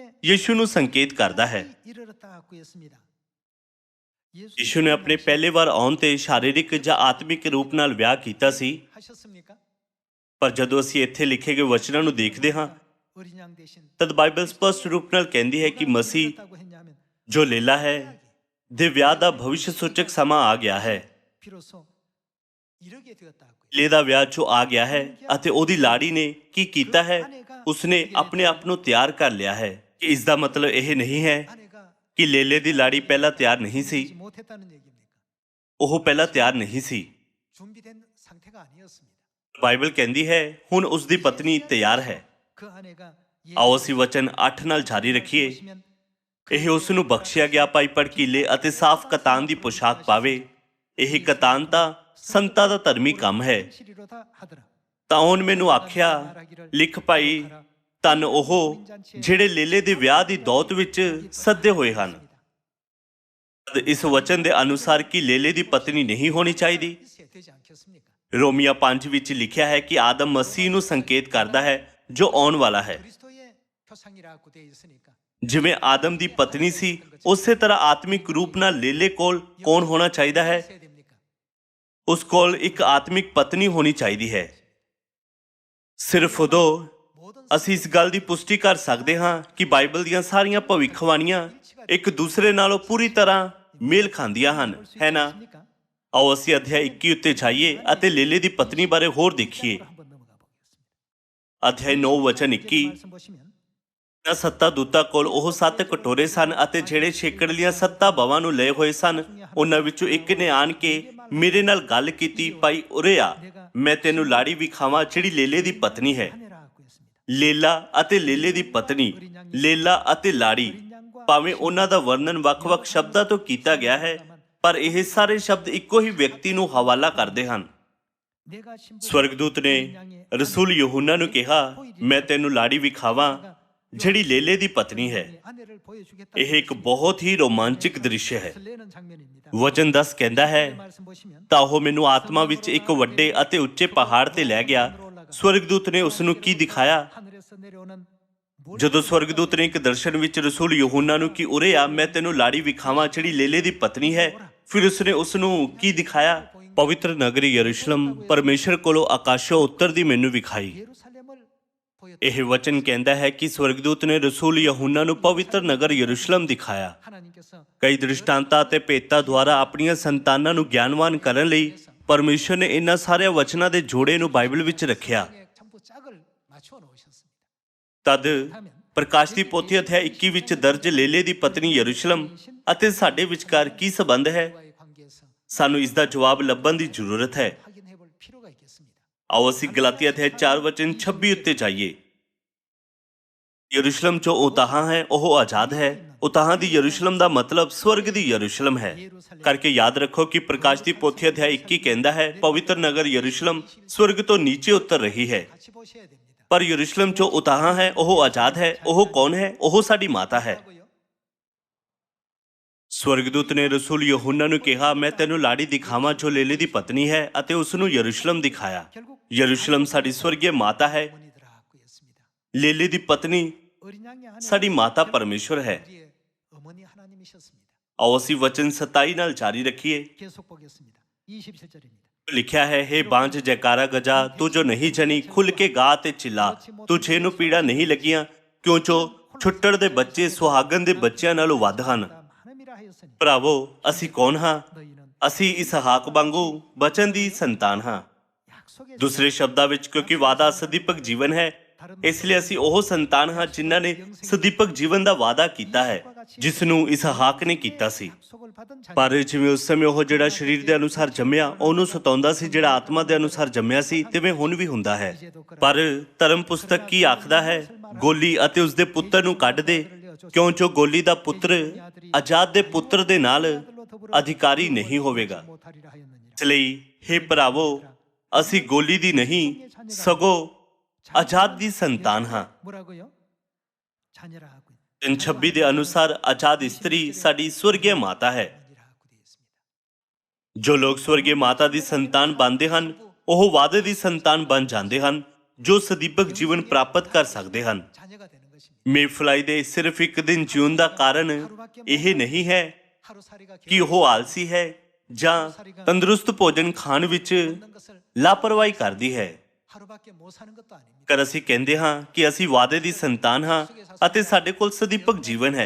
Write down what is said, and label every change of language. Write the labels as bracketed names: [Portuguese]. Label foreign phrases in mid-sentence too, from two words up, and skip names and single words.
[Punjabi] ਯਿਸੂ ਨੂੰ ਸੰਕੇਤ ਕਰਦਾ ਹੈ। [Korean] 이르렀다고 했습니다. [Punjabi] ਯਿਸੂ ਨੇ ਆਪਣੇ ਪਹਿਲੇ ਵਾਰ ਆਉਣ ਤੇ ਸ਼ਾਰੀਰਿਕ ਜਾਂ ਆਤਮਿਕ ਰੂਪ ਨਾਲ ਵਿਆਹ ਕੀਤਾ ਸੀ, [Korean] 하셨습니까? [Punjabi] ਪਰ ਜਦੋਂ ਅਸੀਂ ਇੱਥੇ ਲਿਖੇ ਗਏ ਵਚਨਾਂ ਨੂੰ ਦੇਖਦੇ ਹਾਂ, [Korean] 어린 양 대신 [Punjabi] ਤਦ ਬਾਈਬਲ ਸਪਸ਼ਟ ਰੂਪ ਨਾਲ ਕਹਿੰਦੀ ਹੈ ਕਿ ਮਸੀਹ [Korean] 이르렀다고 했냐면 [Punjabi] ਜੋ ਲੇਲਾ ਹੈ ਦੇ ਵਿਆਹ ਦਾ ਭਵਿੱਖ ਸੂਚਕ ਸਮਾਂ ਆ ਗਿਆ ਹੈ। [Korean] 비로소 이르게 되었다고. [Punjabi] ਲੇਲੇ ਦਾ ਵਿਆਹ ਜੋ ਆ ਗਿਆ ਹੈ ਅਤੇ ਉਹਦੀ ਲਾੜੀ ਨੇ ਕੀ ਕੀਤਾ ਹੈ? ਉਸਨੇ ਆਪਣੇ ਆਪ ਨੂੰ ਤਿਆਰ ਕਰ ਲਿਆ ਹੈ। ਇਸ ਦਾ ਮਤਲਬ ਇਹ ਨਹੀਂ ਹੈ [Korean] 아내가 [Punjabi] ਕਿ ਲੇਲੇ ਦੀ ਲਾੜੀ ਪਹਿਲਾਂ ਤਿਆਰ ਨਹੀਂ ਸੀ। [Korean] 되지 못했다는 얘기입니까? [Punjabi] ਉਹ ਪਹਿਲਾਂ ਤਿਆਰ ਨਹੀਂ ਸੀ। [Korean] 준비된 상태가 아니었습니다. [Punjabi] ਬਾਈਬਲ ਕਹਿੰਦੀ ਹੈ ਹੁਣ ਉਸ ਦੀ ਪਤਨੀ ਤਿਆਰ ਹੈ। [Korean] 그 아내가 [Punjabi] ਆਓ ਅਸੀਂ ਵਚਨ 8 ਨਾਲ ਜਾਰੀ ਰੱਖੀਏ। [Korean] 보시면 [Punjabi] ਇਹ ਉਸ ਨੂੰ ਬਖਸ਼ਿਆ ਗਿਆ ਭਾਈ ਭੜਕੀਲੇ ਅਤੇ ਸਾਫ਼ ਕਤਾਨ ਦੀ ਪੋਸ਼ਾਕ ਪਾਵੇ। ਇਹ ਕਤਾਨ ਤਾਂ ਸੰਤਾਂ ਦਾ ਧਰਮੀ ਕੰਮ ਹੈ। [Korean] 실이로다 하더라. [Punjabi] ਤਾਂ ਉਹਨ ਮੈਨੂੰ ਆਖਿਆ, ਲਿਖ ਭਾਈ, ਧੰਨ ਉਹ ਜਿਹੜੇ ਲੇਲੇ ਦੇ ਵਿਆਹ ਦੀ ਦੌਤ ਵਿੱਚ ਸੱਦੇ ਹੋਏ ਹਨ। ਇਸ ਵਚਨ ਦੇ ਅਨੁਸਾਰ ਕਿ ਲੇਲੇ ਦੀ ਪਤਨੀ ਨਹੀਂ ਹੋਣੀ ਚਾਹੀਦੀ। [Korean] 있어야 되지 않겠습니까? [Punjabi] ਰੋਮੀਆ 5 ਵਿੱਚ ਲਿਖਿਆ ਹੈ ਕਿ ਆਦਮ ਮਸੀਹ ਨੂੰ ਸੰਕੇਤ ਕਰਦਾ ਹੈ ਜੋ ਆਉਣ ਵਾਲਾ ਹੈ। [Korean] 그리스도의 표상이라고 되어 있으니까 [Punjabi] ਜਿਵੇਂ ਆਦਮ ਦੀ ਪਤਨੀ ਸੀ, ਉਸੇ ਤਰ੍ਹਾਂ ਆਤਮਿਕ ਰੂਪ ਨਾਲ ਲੇਲੇ ਕੋਲ ਕੌਣ ਹੋਣਾ ਚਾਹੀਦਾ ਹੈ? [Korean] 있어야 됩니까? [Punjabi] ਉਸ ਕੋਲ ਇੱਕ ਆਤਮਿਕ ਪਤਨੀ ਹੋਣੀ ਚਾਹੀਦੀ ਹੈ। ਸਿਰਫ ਉਦੋਂ [Korean] 모든 [Punjabi] ਅਸੀਂ ਇਸ ਗੱਲ ਦੀ ਪੁਸ਼ਟੀ ਕਰ ਸਕਦੇ ਹਾਂ ਕਿ ਬਾਈਬਲ ਦੀਆਂ ਸਾਰੀਆਂ ਭਵਿੱਖਬਾਣੀਆਂ ਇੱਕ ਦੂਸਰੇ ਨਾਲੋਂ ਪੂਰੀ ਤਰ੍ਹਾਂ ਮੇਲ ਖਾਂਦੀਆਂ ਹਨ, ਹੈ ਨਾ? [Korean] 있습니까? [Punjabi] ਆਓ ਅਸੀਂ ਅਧਿਆਇ 21 ਉੱਤੇ ਜਾਈਏ ਅਤੇ ਲੇਲੇ ਦੀ ਪਤਨੀ ਬਾਰੇ ਹੋਰ ਦੇਖੀਏ। [Korean] 한번 넘어가 보겠습니다. [Punjabi] ਅਧਿਆਇ 9 ਵਚਨ 21। [Korean] 말씀 보시면 [Punjabi] ਨਾ ਸੱਤਾ ਦੂਤਾਂ ਕੋਲ ਉਹ 7 ਕਟੋਰੇ ਸਨ ਅਤੇ ਜਿਹੜੇ ਛੇਕੜ ਲੀਆਂ 7 ਬਵਾਂ ਨੂੰ ਲਏ ਹੋਏ ਸਨ, ਉਹਨਾਂ ਵਿੱਚੋਂ ਇੱਕ ਨੇ ਆਣ ਕੇ ਮੇਰੇ ਨਾਲ ਗੱਲ ਕੀਤੀ, ਭਾਈ ਉਰੇ ਆ, ਮੈਂ ਤੈਨੂੰ ਲਾੜੀ ਵਿਖਾਵਾਂ ਜਿਹੜੀ ਲੇਲੇ ਦੀ ਪਤਨੀ ਹੈ। [Korean] 아내라고 했습니다. [Punjabi] ਲੇਲਾ ਅਤੇ ਲੇਲੇ ਦੀ ਪਤਨੀ, ਲੇਲਾ ਅਤੇ ਲਾੜੀ, ਭਾਵੇਂ ਉਹਨਾਂ ਦਾ ਵਰਣਨ ਵੱਖ-ਵੱਖ ਸ਼ਬਦਾਂ ਤੋਂ ਕੀਤਾ ਗਿਆ ਹੈ, ਪਰ ਇਹ ਸਾਰੇ ਸ਼ਬਦ ਇੱਕੋ ਹੀ ਵਿਅਕਤੀ ਨੂੰ ਹਵਾਲਾ ਕਰਦੇ ਹਨ। [Korean] 내가 신부 [Punjabi] ਸਵਰਗਦੂਤ ਨੇ ਰਸੂਲ ਯਹੂਨਾ ਨੂੰ ਕਿਹਾ, ਮੈਂ ਤੈਨੂੰ ਲਾੜੀ ਵਿਖਾਵਾਂ ਜਿਹੜੀ ਲੇਲੇ ਦੀ ਪਤਨੀ ਹੈ। [Korean] 아내를 보여주겠다. [Punjabi] ਇਹ ਇੱਕ ਬਹੁਤ ਹੀ ਰੋਮਾਂਚਕ ਦ੍ਰਿਸ਼ ਹੈ। [Korean] 설레는 장면입니다. [Punjabi] ਵਚਨ 10 ਕਹਿੰਦਾ ਹੈ, [Korean] 말씀 보시면 [Punjabi] ਤਾਂ ਉਹ ਮੈਨੂੰ ਆਤਮਾ ਵਿੱਚ ਇੱਕ ਵੱਡੇ ਅਤੇ ਉੱਚੇ ਪਹਾੜ ਤੇ ਲੈ ਗਿਆ। ਸਵਰਗਦੂਤ ਨੇ ਉਸ ਨੂੰ ਕੀ ਦਿਖਾਇਆ? [Korean] 하늘에서 내려오는 [Punjabi] ਜਦੋਂ ਸਵਰਗਦੂਤ ਨੇ ਇੱਕ ਦਰਸ਼ਨ ਵਿੱਚ ਰਸੂਲ ਯਹੂਨਾ ਨੂੰ ਕਿ ਉਰੇ ਆ, ਮੈਂ ਤੈਨੂੰ ਲਾੜੀ ਵਿਖਾਵਾਂ ਜਿਹੜੀ ਲੇਲੇ ਦੀ ਪਤਨੀ ਹੈ, ਫਿਰ ਉਸਨੇ ਉਸ ਨੂੰ ਕੀ ਦਿਖਾਇਆ? ਪਵਿੱਤਰ ਨਗਰੀ ਯਰੂਸ਼ਲਮ ਪਰਮੇਸ਼ਰ ਕੋਲੋਂ ਆਕਾਸ਼ੋਂ ਉੱਤਰਦੀ ਮੈਨੂੰ ਵਿਖਾਈ। [Korean] 예루살렘을 보였다. [Punjabi] ਇਹ ਵਚਨ ਕਹਿੰਦਾ ਹੈ ਕਿ ਸਵਰਗਦੂਤ ਨੇ ਰਸੂਲ ਯਹੂਨਾ ਨੂੰ ਪਵਿੱਤਰ ਨਗਰ ਯਰੂਸ਼ਲਮ ਦਿਖਾਇਆ। [Korean] 하나님께서 [Punjabi] ਕਈ ਦ੍ਰਿਸ਼ਟਾਂਤਾਂ ਅਤੇ ਭੇਤਾਂ ਦੁਆਰਾ ਆਪਣੀਆਂ ਸੰਤਾਨਾਂ ਨੂੰ ਗਿਆਨਵਾਨ ਕਰਨ ਲਈ ਪਰਮੇਸ਼ਰ ਨੇ ਇਹਨਾਂ ਸਾਰੇ ਵਚਨਾਂ ਦੇ ਜੋੜੇ ਨੂੰ ਬਾਈਬਲ ਵਿੱਚ ਰੱਖਿਆ। [Korean] 전부 짝을 맞춰 놓으셨습니다. [Punjabi] ਤਦ ਪ੍ਰਕਾਸ਼ ਦੀ ਪੋਥੀ ਅਧਿਆਇ 21 ਵਿੱਚ ਦਰਜ ਲੇਲੇ ਦੀ ਪਤਨੀ ਯਰੂਸ਼ਲਮ ਅਤੇ ਸਾਡੇ ਵਿਚਕਾਰ ਕੀ ਸੰਬੰਧ ਹੈ? [Korean] 와의 관계에서 [Punjabi] ਸਾਨੂੰ ਇਸ ਦਾ ਜਵਾਬ ਲੱਭਣ ਦੀ ਜ਼ਰੂਰਤ ਹੈ। [Korean] 확인해 볼 필요가 있겠습니다. [Punjabi] ਆਓ ਅਸੀਂ ਗਲਾਤੀਆ ਅਧਿਆਇ 4 ਵਚਨ 26 ਉੱਤੇ ਜਾਈਏ। ਯਰੂਸ਼ਲਮ ਜੋ ਉਤਾਹਾਂ ਹੈ ਉਹ ਆਜ਼ਾਦ ਹੈ। ਉਤਾਹਾਂ ਦੀ ਯਰੂਸ਼ਲਮ ਦਾ ਮਤਲਬ ਸਵਰਗ ਦੀ ਯਰੂਸ਼ਲਮ ਹੈ। ਕਰਕੇ ਯਾਦ ਰੱਖੋ ਕਿ ਪ੍ਰਕਾਸ਼ ਦੀ ਪੋਥੀ ਅਧਿਆਇ 21 ਕਹਿੰਦਾ ਹੈ, ਪਵਿੱਤਰ ਨਗਰ ਯਰੂਸ਼ਲਮ ਸਵਰਗ ਤੋਂ ਨੀਚੇ ਉਤਰ ਰਹੀ ਹੈ। [Korean] 같이 보셔야 됩니다. [Punjabi] ਪਰ ਯਰੂਸ਼ਲਮ ਜੋ ਉਤਾਹਾਂ ਹੈ ਉਹ ਆਜ਼ਾਦ ਹੈ। ਉਹ ਕੌਣ ਹੈ? ਉਹ ਸਾਡੀ ਮਾਤਾ ਹੈ। [Korean] 하고요. [Punjabi] ਸਵਰਗਦੂਤ ਨੇ ਰਸੂਲ ਯਹੂਨਾ ਨੂੰ ਕਿਹਾ, ਮੈਂ ਤੈਨੂੰ ਲਾੜੀ ਦਿਖਾਵਾਂ ਜੋ ਲੇਲੇ ਦੀ ਪਤਨੀ ਹੈ, ਅਤੇ ਉਸ ਨੂੰ ਯਰੂਸ਼ਲਮ ਦਿਖਾਇਆ। [Korean] 결국 [Punjabi] ਯਰੂਸ਼ਲਮ ਸਾਡੀ ਸਵਰਗੀ ਮਾਤਾ ਹੈ। [Korean] 어머니들아 하고였습니다. [Punjabi] ਲੇਲੇ ਦੀ ਪਤਨੀ [Korean] 어린 양의 아내 [Punjabi] ਸਾਡੀ ਮਾਤਾ ਪਰਮੇਸ਼ਵਰ ਹੈ। [Korean] 우리의 어머니 하나님이셨습니다. [Punjabi] ਆਓ ਅਸੀਂ ਵਚਨ 27 ਨਾਲ ਜਾਰੀ ਰੱਖੀਏ। [Korean] 계속 보겠습니다. 27절입니다. [Punjabi] ਲਿਖਿਆ ਹੈ, ਹੇ ਬਾਂਝ ਜੈਕਾਰਾ ਗਜਾ, ਤੂੰ ਜੋ ਨਹੀਂ ਜਣੀ ਖੁੱਲ ਕੇ ਗਾ ਤੇ ਚਿੱਲਾ, ਤੁਝੇ ਨੂੰ ਪੀੜਾ ਨਹੀਂ ਲੱਗੀਆਂ, ਕਿਉਂ ਜੋ ਛੁੱਟੜ ਦੇ ਬੱਚੇ ਸੁਹਾਗਣ ਦੇ ਬੱਚਿਆਂ ਨਾਲੋਂ ਵੱਧ ਹਨ। [Korean] 하나님이라 하였으니 [Punjabi] ਭਰਾਵੋ, ਅਸੀਂ ਕੌਣ ਹਾਂ? [Korean] 너희는 [Punjabi] ਅਸੀਂ ਇਸਹਾਕ ਵਾਂਗੂ ਬਚਨ ਦੀ ਸੰਤਾਨ ਹਾਂ। [Korean] 약속의 [Punjabi] ਦੂਸਰੇ ਸ਼ਬਦਾਂ ਵਿੱਚ, ਕਿਉਂਕਿ ਵਾਅਦਾ ਸਦੀਪਕ ਜੀਵਨ ਹੈ, ਇਸ ਲਈ ਅਸੀਂ ਉਹ ਸੰਤਾਨ ਹਾਂ ਜਿਨ੍ਹਾਂ ਨੇ ਸਦੀਪਕ ਜੀਵਨ ਦਾ ਵਾਅਦਾ ਕੀਤਾ ਹੈ, ਜਿਸ ਨੂੰ ਇਸਹਾਕ ਨੇ ਕੀਤਾ ਸੀ। [Korean] 약속을 받은 자녀 [Punjabi] ਪਰ ਜਿਵੇਂ ਉਸ ਸਮੇਂ ਉਹ ਜਿਹੜਾ ਸਰੀਰ ਦੇ ਅਨੁਸਾਰ ਜੰਮਿਆ ਉਹਨੂੰ ਸਤਾਉਂਦਾ ਸੀ, ਜਿਹੜਾ ਆਤਮਾ ਦੇ ਅਨੁਸਾਰ ਜੰਮਿਆ ਸੀ, ਤਿਵੇਂ ਹੁਣ ਵੀ ਹੁੰਦਾ ਹੈ। ਪਰ ਧਰਮ ਪੁਸਤਕ ਕੀ ਆਖਦਾ ਹੈ? ਗੋਲੀ ਅਤੇ ਉਸਦੇ ਪੁੱਤਰ ਨੂੰ ਕੱਢ ਦੇ, ਕਿਉਂ ਜੋ ਗੋਲੀ ਦਾ ਪੁੱਤਰ ਆਜ਼ਾਦ ਦੇ ਪੁੱਤਰ ਦੇ ਨਾਲ ਅਧਿਕਾਰੀ ਨਹੀਂ ਹੋਵੇਗਾ। [Korean] 못하리라 하였느니라. [Punjabi] ਇਸ ਲਈ ਹੇ ਭਰਾਵੋ, ਅਸੀਂ ਗੋਲੀ ਦੀ ਨਹੀਂ ਸਗੋਂ ਆਜ਼ਾਦ ਦੀ ਸੰਤਾਨ ਹਾਂ। [Korean] 뭐라고요? 자녀라 하고 [Punjabi] 3:26 ਦੇ ਅਨੁਸਾਰ ਆਜ਼ਾਦ ਇਸਤਰੀ ਸਾਡੀ ਸਵਰਗੀ ਮਾਤਾ ਹੈ। [Korean] 어머니라 하고 되어 있습니다. [Punjabi] ਜੋ ਲੋਕ ਸਵਰਗੀ ਮਾਤਾ ਦੀ ਸੰਤਾਨ ਬਣਦੇ ਹਨ, ਉਹ ਵਾਅਦੇ ਦੀ ਸੰਤਾਨ ਬਣ ਜਾਂਦੇ ਹਨ, ਜੋ ਸਦੀਪਕ ਜੀਵਨ ਪ੍ਰਾਪਤ ਕਰ ਸਕਦੇ ਹਨ। [Korean] 자녀가 되는 것입니다. [Punjabi] ਮੇਫਲਾਈ ਦੇ ਸਿਰਫ ਇੱਕ ਦਿਨ ਜਿਉਣ ਦਾ ਕਾਰਨ ਇਹ ਨਹੀਂ ਹੈ [Korean] 하루살이가 [Punjabi] ਕਿ ਉਹ ਆਲਸੀ ਹੈ ਜਾਂ ਤੰਦਰੁਸਤ ਭੋਜਨ ਖਾਣ ਵਿੱਚ [Korean] 없는 것을 [Punjabi] ਲਾਪਰਵਾਹੀ ਕਰਦੀ ਹੈ। [Korean] 하루밖에 못 사는 것도 아닙니다. [Punjabi] ਕਰ ਅਸੀਂ ਕਹਿੰਦੇ ਹਾਂ ਕਿ ਅਸੀਂ ਵਾਅਦੇ ਦੀ ਸੰਤਾਨ ਹਾਂ ਅਤੇ ਸਾਡੇ ਕੋਲ ਸਦੀਪਕ ਜੀਵਨ ਹੈ,